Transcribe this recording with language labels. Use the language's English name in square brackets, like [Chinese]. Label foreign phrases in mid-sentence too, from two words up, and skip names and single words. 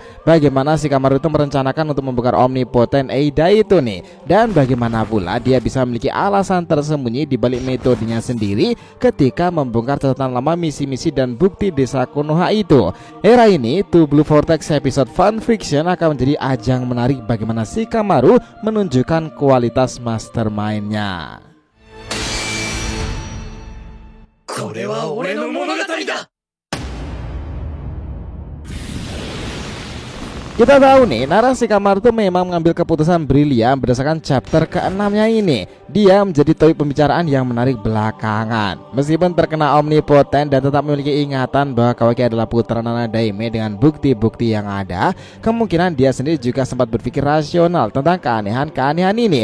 [Indonesian] Bagaimana Shikamaru itu merencanakan untuk membongkar omnipoten Eida itu nih, dan bagaimana pula dia bisa memiliki alasan tersembunyi di balik metodenya sendiri ketika membongkar catatan lama misi-misi dan bukti desa Konoha itu. Era ini To Blue Vortex episode Fun Fiction akan menjadi ajang menarik bagaimana Shikamaru menunjukkan kualitas mastermind-nya. [Japanese] これは俺の物語だ。 [Indonesian] Kita tahu nih, Nara Shikamaru tuh memang mengambil keputusan brilian berdasarkan chapter ke-6-nya ini. Dia menjadi topik pembicaraan yang menarik belakangan. Meskipun terkena omnipoten dan tetap memiliki ingatan bahwa Kawaki adalah putra Nana Daime dengan bukti-bukti yang ada, kemungkinan dia sendiri juga sempat berpikir rasional tentang keanehan-keanehan ini.